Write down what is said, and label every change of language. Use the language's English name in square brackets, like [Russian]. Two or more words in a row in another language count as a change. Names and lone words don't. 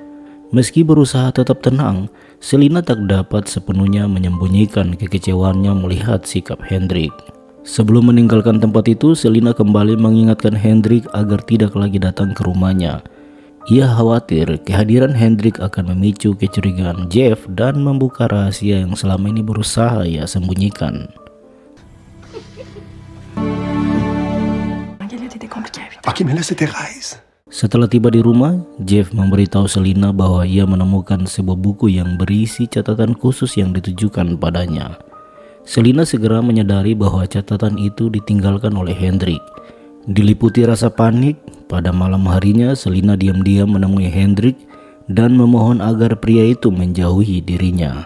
[Indonesian] Meski berusaha tetap tenang, Selina tak dapat sepenuhnya menyembunyikan kekecewaannya melihat sikap Hendrik. Sebelum meninggalkan tempat itu, Selina kembali mengingatkan Hendrik agar tidak lagi datang ke rumahnya. Ia khawatir kehadiran Hendrik akan memicu kecurigaan Jeff dan membuka rahasia yang selama ini berusaha ia sembunyikan. [French] Ok, mais là c'est Thérèse. [Indonesian] Setelah tiba di rumah, Jeff memberitahu Selina bahwa ia menemukan sebuah buku yang berisi catatan khusus yang ditujukan padanya. Selina segera menyadari bahwa catatan itu ditinggalkan oleh Hendrik. Diliputi rasa panik, pada malam harinya Selina diam-diam menemui Hendrik dan memohon agar pria itu menjauhi dirinya.